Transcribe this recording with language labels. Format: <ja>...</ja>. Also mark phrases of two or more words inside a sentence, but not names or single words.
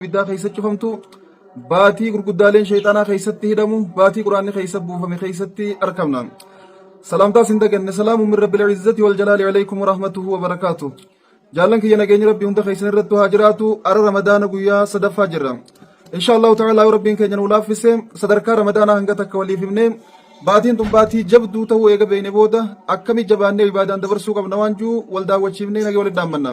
<om>biddaa keessatti cufamtu baatii gurguddaaleen shayxaanaa keessatti hidhamu baatii quraanni keessa buufame keessatti argamna. Salaamtaa sin daganne</om> <ar>سلام من رب العزة والجلال عليكم ورحمته وبركاته.</ar> <om>Jaallan kiyya nageenya rabbii hunda keessan irratti haa jiraatu. Ara ramadaana guyyaa sadaffaa jirra.</om> <ar>إن شاء الله تعالى</ar> <om>rabbiin keenya nu laaffise sadarkaa ramadaanaa hanga takka waliif himne baatiin tun baatii jabduu ta'uu eega beeyne booda akkamitti jabaannee ibaadaan dabarsuu qabna waan juu wal daawwachiifnee nagee walitti dhaammanna.</om>